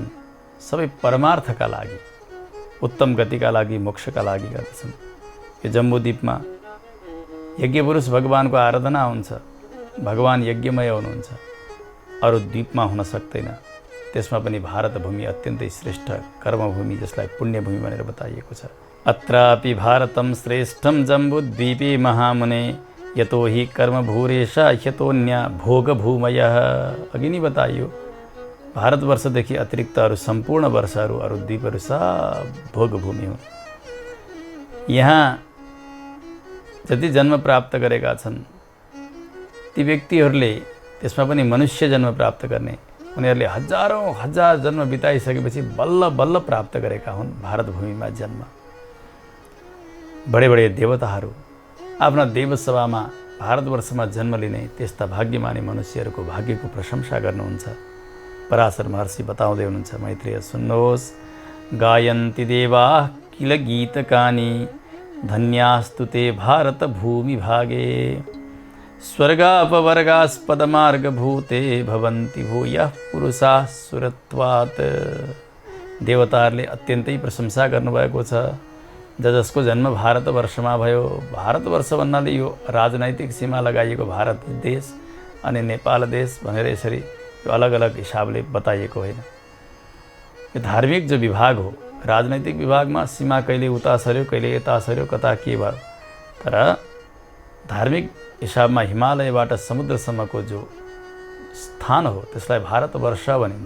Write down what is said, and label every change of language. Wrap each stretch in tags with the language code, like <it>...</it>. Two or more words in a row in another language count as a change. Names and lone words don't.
<ne>सबै परमार्थका लागि, उत्तम गतिका लागि, मोक्षका लागि गर्दछन्। यो जम्बूद्वीपमा यज्ञपुरुष भगवानको आराधना हुन्छ। भगवान यज्ञमय हुनुहुन्छ, अरू द्वीपमा हुन सक्दैन। त्यसमा पनि भारत भूमि अत्यन्तै श्रेष्ठ कर्मभूमि, जसलाई पुण्यभूमि भनेर बताइएको छ।</ne> <sa>अत्रापि भारतम श्रेष्ठम जम्बूद्वीपे महामुने यतो हि कर्मभूरेशा ह्यतोन्य भोगभूमयः।</sa> <ne>अघि नै बताइयो, भारतवर्षदेखि अतिरिक्त अरू सम्पूर्ण वर्षहरू, अरू द्वीपहरू सब भोगभूमि हुन्। यहाँ जति जन्म प्राप्त गरेका छन् ती व्यक्तिहरूले, त्यसमा पनि मनुष्य जन्म प्राप्त गर्ने, उनीहरूले हजारौँ हजार जन्म बिताइसकेपछि बल्ल बल्ल प्राप्त गरेका हुन् भारत भूमिमा जन्म। बडे बडे देवताहरू आफ्ना देवसभामा भारतवर्षमा जन्म लिने त्यस्ता भाग्यमानी मनुष्यहरूको भाग्यको प्रशंसा गर्नुहुन्छ। पराशर महर्षि बताउँदै हुनुहुन्छ, मैत्रेय सुन्नुहोस्,</ne> <sa>गायन्ति देवाः किल गीतकानि धन्यास्तु ते भारत भूमि भागे। स्वर्गापवर्गास्पदमार्गभूते भवन्ति भूयः पुरुषाः सुरत्वात्।</sa> <ne>देवताहरूले अत्यन्तै प्रशंसा गर्नुभएको छ। जसको जन्म भारतवर्षमा भयो, भारतवर्ष भन्नाले यो राजनैतिक सीमा लगाइएको भारत देश अनि नेपाल देश भनेर यसरी यो अलग अलग हिसाबले बताइएको होइन। यो धार्मिक जो विभाग हो, राजनैतिक विभागमा सीमा कहिले उता सर्यो कहिले यता सर्यो कता के भयो, तर धार्मिक हिसाबमा हिमालयबाट समुद्रसम्मको जो स्थान हो त्यसलाई भारतवर्ष भनिन्छ।</ne>